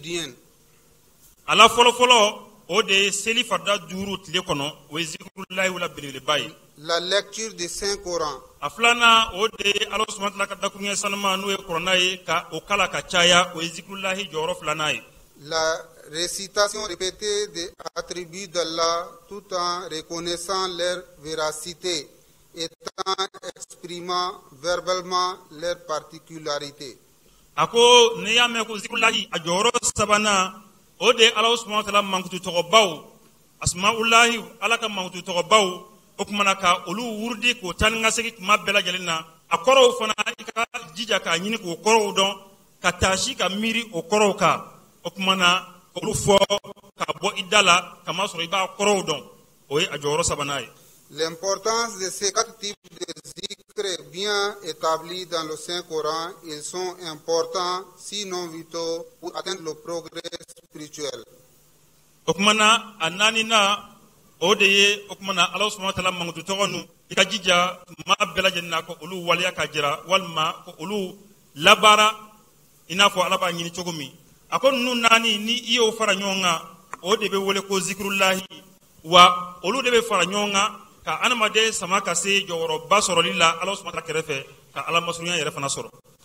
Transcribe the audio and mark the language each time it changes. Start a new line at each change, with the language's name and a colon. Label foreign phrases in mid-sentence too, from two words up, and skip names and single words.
French: les 5 prières quotidiennes.
Bambara: Ala folo o de seli farda duuru tile kɔnɔ o ye zikrullahi wala belebeleba ye.
French: La lecture du Saint-Coran.
Bambara: A filanan o de ye Ala subahana wataala ka dakuruɲɛ sanuma n'o ye kuranɛ ye ka o kala ka caya o ye zikrullahi jɔyɔrɔ filanan ye.
French: La récitation répétée des attributs d'Allah tout en reconnaissant leur véracité et en exprimant verbalement leurs particularités.
Bambara: A ko n'i y'a mɛn ko zikrullahi a jɔyɔrɔ sabanan o de ye Ala subahana wataala mankutu tɔgɔbaw asma'ullahi Ala ka mankutu tɔgɔbaw o kumana ka olu wurudi k'o taa ni ka segin tuma bɛɛ lajɛlen na a kɔrɔw fana i ka jija k'a ɲini k'o kɔrɔw dɔn ka taasi ka miiri o kɔrɔw kan o kumana olu fɔ ka bɔ i da la kama sɔrɔ i b'a kɔrɔw dɔn o ye a jɔyɔrɔ sabanan ye.
French: L'importance de ces 4 types de zikr est bien établie dans le Saint-Coran. Ils sont importants, sinon vitaux, pour atteindre le progrès spirituel.
Bambara: O kumana a naanina o de ye o kumana Ala subahana wataala mankutu tɔgɔ nu i ka jija maa bɛɛ lajɛlen na ko olu waleya ka jira walima ko olu labaara i n'a fɔ Ala b'a ɲini cogo min. A ko ninnu naani ni i y'o fara ɲɔgɔn kan o de bɛ wele ko zikrullahi wa olu de bɛ fara ɲɔgɔn kan ka adamaden sama ka se jɔyɔrɔba sɔrɔli la Ala subahana wataala kɛrɛfɛ ka Ala masurunya yɛrɛ fana sɔrɔ.